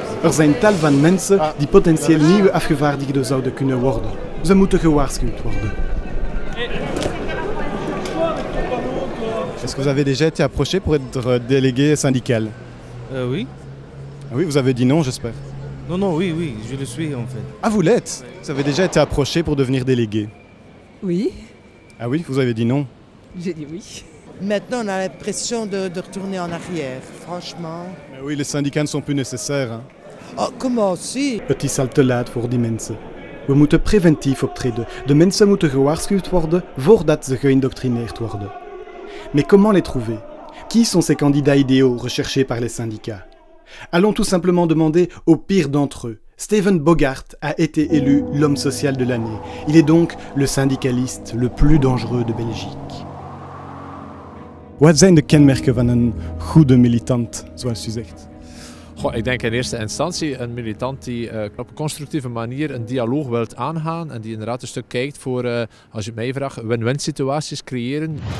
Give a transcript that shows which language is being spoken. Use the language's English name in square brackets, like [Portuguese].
[Dutch] Zijn tal van mensen die potentieel nieuwe afgevaardigden zouden kunnen worden. Ze moeten gewaarschuwd worden. [French] Est-ce que vous avez déjà été approché pour être délégué syndical? Oui. Ah oui, vous avez dit non, j'espère. Non, oui, je le suis en fait. Ah, vous l'êtes? Vous avez déjà été approché pour devenir délégué? Oui, Ah oui, vous avez dit non. j'ai dit oui. Maintenant, on a l'impression de retourner en arrière, franchement. Mais oui, les syndicats ne sont plus nécessaires. Hein. Oh, comment si? [Dutch] Het is al te laat voor die mensen. We moeten preventief optreden. De mensen moeten gewaarschuwd worden voordat ze geïndoctrineerd worden. [French] Mais comment les trouver? Qui sont ces candidats idéaux recherchés par les syndicats? Allons tout simplement demander au pire d'entre eux. Steven Bogart a été élu l'homme social de l'année. Il est donc le syndicaliste le plus dangereux de Belgique. [Dutch] Wat zijn de kenmerken van een goede militant, zoals u zegt? Goh, ik denk in eerste instantie een militant die op een constructieve manier een dialoog wilt aangaan en die inderdaad een stuk kijkt voor, als je mij vraagt, win-win situaties creëren.